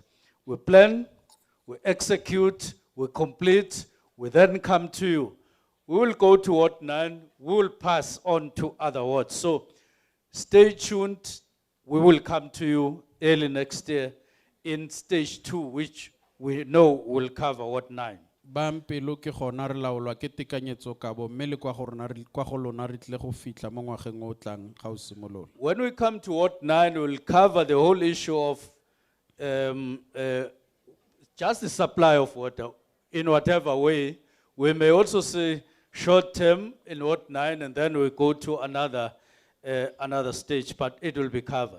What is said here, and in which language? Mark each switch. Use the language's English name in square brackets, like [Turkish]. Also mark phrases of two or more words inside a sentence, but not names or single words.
[English] We plan, we execute, we complete, we then come to you. We will go to Ward 9, we will pass on to other wards. So stay tuned, we will come to you early next year in stage 2, which we know will cover Ward 9. [Tswana] Bampelo ke gona re laolwa ke tekanyetsokabo mme le kwa go lona re tlile go fitlha mo ngwageng o tlang ga o simolola. [English] When we come to Ward 9, we'll cover the whole issue of just the supply of water in whatever way. We may also say short term in Ward 9, and then we go to another stage, but it will be covered.